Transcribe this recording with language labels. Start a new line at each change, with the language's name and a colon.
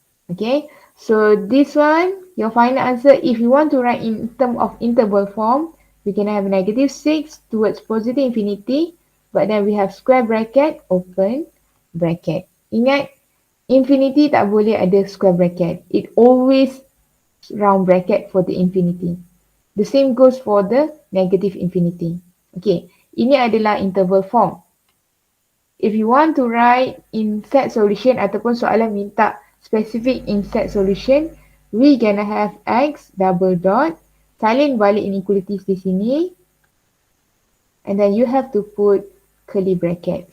English: Okay, so this one, your final answer, if you want to write in term of interval form, we can have negative 6 towards positive infinity, but then we have square bracket, open bracket.
Malay: Ingat, infinity tak boleh ada square bracket.
English: It always round bracket for the infinity. The same goes for the negative infinity.
Malay: Okay, ini adalah interval form.
English: If you want to write in set solution ataupun
Malay: soalan minta
English: specific in set solution, we gonna have x double dot,
Malay: salin balik inequalities di sini,
English: and then you have to put curly bracket.